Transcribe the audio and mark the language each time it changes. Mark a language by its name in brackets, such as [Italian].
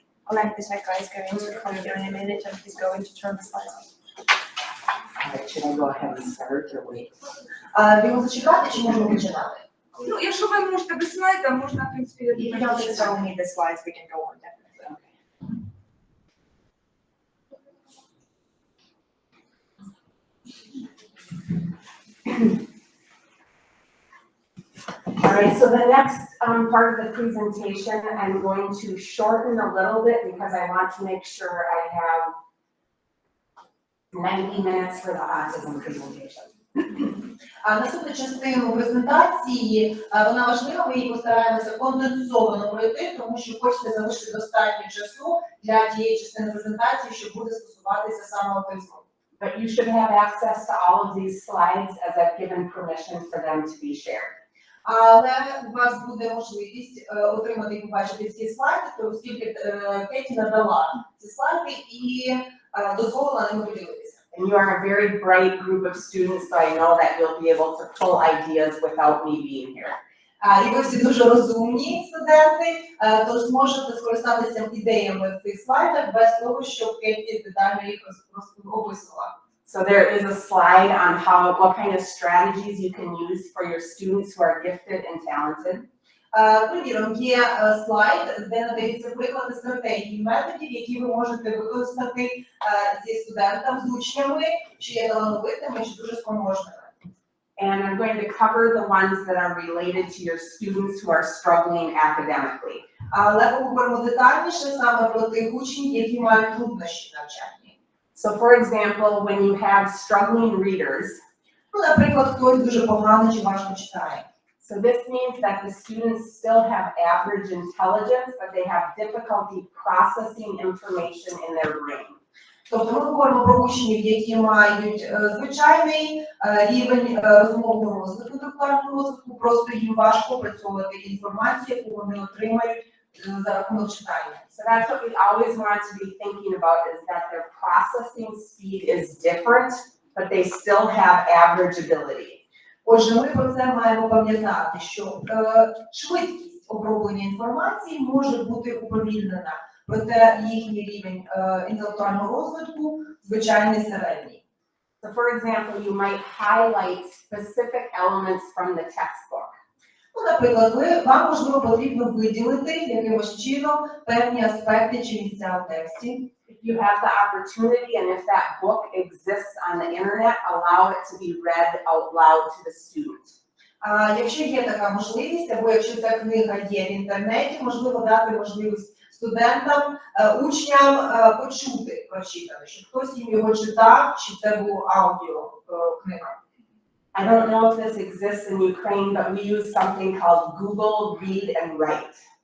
[English] Олег, this guy is going to come here in a minute and he's going to turn the slides on. Should I go ahead and start or wait? [Ukrainian] Його зачекати чи можемо починати? Ну, якщо ви можете без слайда, можна, в принципі, [English] If you don't necessarily need the slides, we can go on definitely. All right, so the next part of the presentation, I'm going to shorten a little bit because I want to make sure I have 90 minutes for the autism presentation. [Ukrainian] Наступну частину презентації, вона важлива, ми її постараємося конденсовано пройти, тому що хочете залишити достатньо часу для тієї частини презентації, що буде стосуватися саме аутизму. [English] But you should have access to all of these slides as I've given permission for them to be shared. [Ukrainian] Але у вас буде можливість отримати і побачити ці слайди, оскільки Кеті надала ці слайди і дозволила ними поділитися. [English] And you are a very bright group of students, so I know that you'll be able to pull ideas without me being here. [Ukrainian] І ви всі дуже розумні студенти, тож зможете скористатися ідеями в цих слайдах без того, щоб Кеті детально їх описувала. [English] So there is a slide on what kind of strategies you can use for your students who are gifted and talented. [Ukrainian] Приміром, є слайд, де надається приклади стратегій і методів, які ви можете використати зі студентами, з учнями, що є талановитими, чи дуже спроможними. [English] And I'm going to cover the ones that are related to your students who are struggling academically. [Ukrainian] Але поговоримо детальніше саме про тих учнів, які мають труднощі навчальні. [English] So for example, when you have struggling readers, [Ukrainian] Наприклад, хтось дуже погано чи важко читає. [English] so this means that the students still have average intelligence, but they have difficulty processing information in their brain. [Ukrainian] Тобто ми говоримо про учнів, які мають звичайний рівень розумового розвитку, інтелектуального розвитку, просто їм важко опрацьовувати інформацію, яку вони отримають за рахунок читання. [English] So that's what we always want to be thinking about, is that their processing speed is different, but they still have average ability. [Ukrainian] Отже, ми про це маємо пам'ятати, що швидкість оброблення інформації може бути уповільнена, проте їхній рівень інтелектуального розвитку звичайний середній. [English] So for example, you might highlight specific elements from the textbook. [Ukrainian] Наприклад, вам, можливо, потрібно виділити якимось чином певні аспекти чи місця у тексті. [English] If you have the opportunity and if that book exists on the internet, allow it to be read out loud to the student. [Ukrainian] Якщо є така можливість, або якщо ця книга є в інтернеті, можливо дати можливість студентам, учням почути прочитане, щоб хтось їм його читав, чи це була аудіокнига. [English] I don't know if this exists in Ukraine, but we use something called Google Read and Write.